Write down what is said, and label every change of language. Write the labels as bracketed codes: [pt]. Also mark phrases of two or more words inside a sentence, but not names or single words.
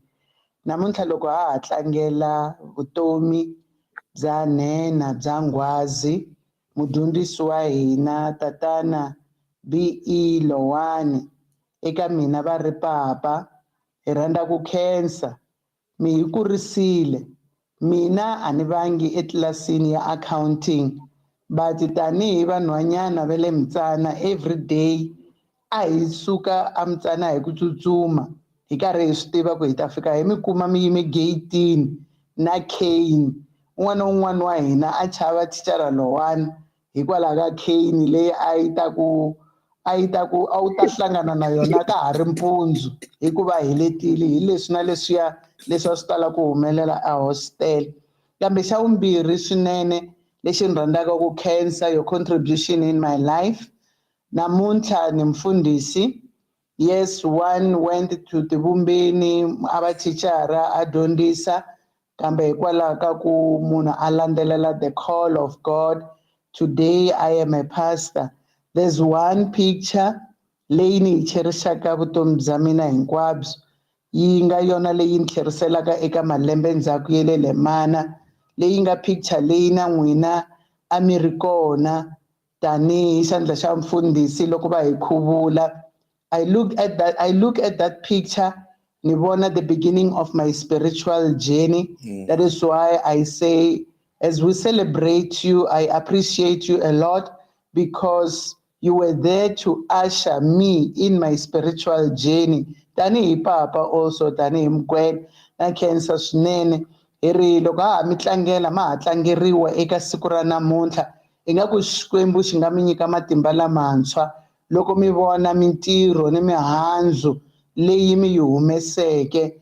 [ts] Namuntlha loko ha tlangela vutomi bya nhenha bya Tinghwazi mudyondzisi wa hina tatana B.E. Lowane eka mina va ri papa hi rhandza ku khensa mi hi kurisile mina a ni vangi etlilasini ya accounting but tanihi vanhwanyana va le Mtsana everyday a hi suka a Mtsana hi ku tsutsuma hi karhi hi swi tiva ku hi ta fika hi mi kuma mi yime gate-ini na cane un'wana na un'wana wa hina a chava thicara Lowane hikwalaho ka cane leyi a yi ta ku a wu ta hlangana na yona ka ha ri mpundzu hikuva hi letile hi leswi na leswiya leswi a swi tala ku humelela a hostel. Kambe xa vumbirhi swinene lexi ni rhandzaka ku khensa [en] your contribution in my life. [ts] Namuntlha ni mfundhisi. [en] Yes, one went to [ts] tivumbeni a va thicara a dyondzisa kambe hikwalaho ka ku munhu a landzelela [en] the call of God. Today I am a pastor. There's one picture [ts] leyi ni yi cherishaka vutomi bya mina hinkwabyo yi nga yona leyi ni tlheriselaka eka malembe ndzhaku ya le Lemana leyi nga picture leyi na n'wina a mi ri kona tanihi xandla xa mfundhisi loko va hi khuvula. [en] I look at that picture [ts] ni vona [en] the beginning of my spiritual journey. That is why I say as we celebrate you, I appreciate you a lot because you were there to usher me in my spiritual journey. [ts] Tanihi papa also tanihi mkwena na khensa swinene hi ri loko ha mi tlangela ma ha tlangeriwa eka siku ra namuntlha ingaku Xikwembu xi nga mi nyika matimba lamantshwa loko mi vona mintirho ni mihandzu leyi mi yi humeseke.